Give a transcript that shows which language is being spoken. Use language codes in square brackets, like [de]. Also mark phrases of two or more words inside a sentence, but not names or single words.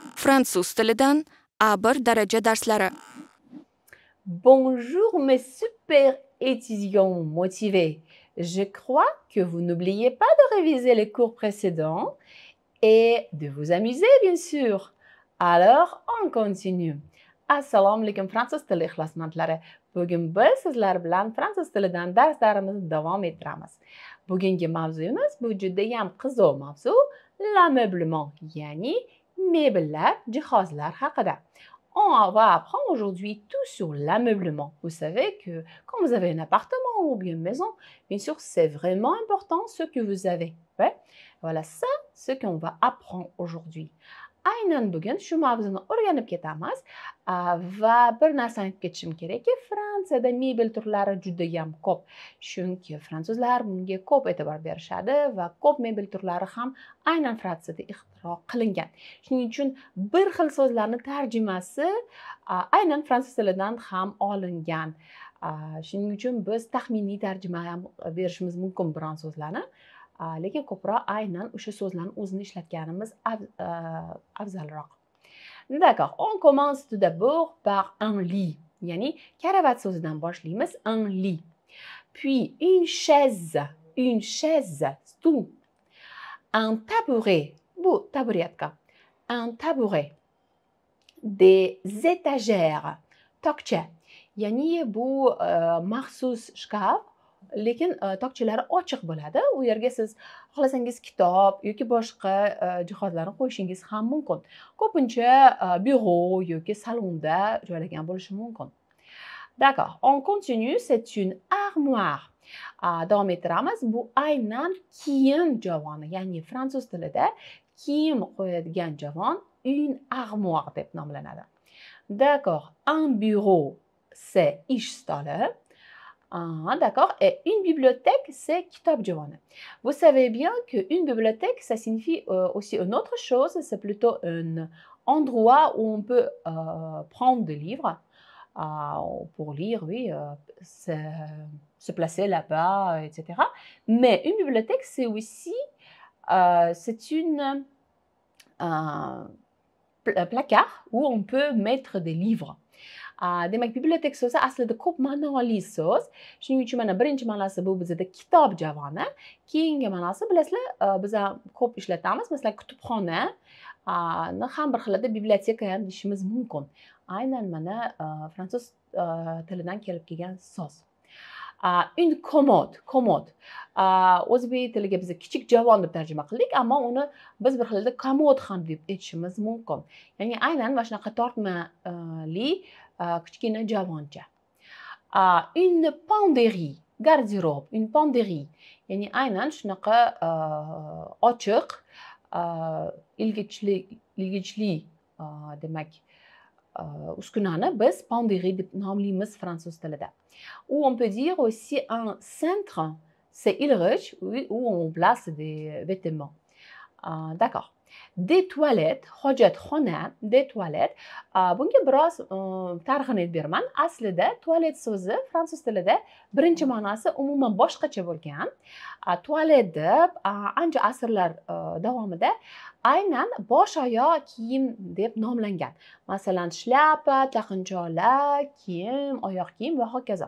[uz] Fransuz tilidan A1 daraja darslari. [fr] Bonjour mes super étudiants motivés. Je crois que vous n'oubliez pas de réviser les cours précédents et de vous amuser bien sûr. Alors, on continue. [uz] Assalomu alaykum fransuz tili ixlosmandlari. Bugun biz sizlar bilan fransuz tilidan darslarimizni davom ettiramiz. Bugungi mavzuyimiz bu juda ham qiziq mavzu, l'ameublement, ya'ni mebellar, jihozlar haqida. [fr] On va apprendre aujourd'hui tout sur l'ameublement. Vous savez que quand vous avez un appartement ou bien une maison, bien sûr, c'est vraiment important ce que vous avez. Ouais? Voilà, ça, ce qu'on va apprendre aujourd'hui. [uz] Aynan bugun shu mavzuni o'rganib ketamiz va bir narsani aytib ketishim kerakki, Fransiyada mebel turlari juda ham ko'p. Chunki fransuzlar bunga ko'p e'tibor berishadi va ko'p mebel turlari ham aynan Fransiyada ixtiro qilingan. Shuning uchun bir xil so'zlarni tarjimasi aynan fransuz tilidan ham olingan. Shuning uchun biz taxminiy tarjima ham berishimiz mumkin biron so'zlarni. Lekin ko'proq aynan o'sha so'zlarni o'zini ishlatganimiz afzalroq. [fr] D'accord, on commence tout d'abord par un lit. [uz] Ya'ni karavat so'zidan boshlaymiz, [fr] un lit. Puis une chaise, stul. Un tabouret, [uz] bu taburetka. [fr] Un tabouret. Des étagères, [uz] tokcha. Ya'ni bu maxsus shkaf. Lekin tokchalari ochiq bo'ladi. U yerga siz xohlasangiz kitob yoki boshqa jihozlarni qo'yishingiz ham mumkin. Ko'pincha byuro yoki salonda joylagan bo'lishi mumkin. [fr] D'accord, on continue, c'est une armoire. [uz] Davom ettiramiz. Bu aynan kiyim javoni, ya'ni fransuz tilida kiyim qo'yadigan javon [fr] une armoire [uz] deb nomlanadi. [fr] D'accord, un bureau, c'est [uz] ish stoli. [fr] D'accord. Et une bibliothèque, c'est [uz] kitab javoni. [fr] Vous savez bien qu'une bibliothèque, ça signifie aussi une autre chose. C'est plutôt un endroit où on peut prendre des livres pour lire, oui, se placer là-bas, etc. Mais une bibliothèque, c'est aussi c'est une placard où on peut mettre des livres. [uz] Demak, bibliotek so'zi aslida ko'p ma'noli so'z. Shuning uchun mana birinchi ma'nosi bu bizda kitob javoni. Keyingi ma'nosi bilasizlar, biz ham ko'p ishlatamiz. Masalan, kutubxona ham bir xilda biblioteka ham deyishimiz mumkin. Aynan mana fransuz tilidan kelib kelgan so'z. [fr] Une commode. [uz] O'zbek tiliga biz kichik javon deb tarjima qildik, ammo uni biz bir xilda komod ham deb aytishimiz mumkin. Ya'ni aynan mana shunaqa tortmali kichkina javoncha. [fr] Une penderie, garderobe, une penderie. [uz] Ya'ni aynan shunaqa ochiq, ilgichli demak uskunani biz penderie deb nomlaymiz fransuz tilida. [fr] Ou on peut dire aussi un cintre, c'est ilg'ich où on place des vêtements. D'accord. Des toilettes, hojatxona, des toilettes. [uz] Bunga biroz tarixini aytib beraman. Aslida tualet so'zi fransuz tilida birinchi ma'nosi umuman boshqacha bo'lgan. Tualet deb ancha asrlar davomida aynan bosh oyoq kiyim deb nomlangan. Masalan, shlyapa, taqinchoqlar, kiyim, oyoq kiyim va hokazo.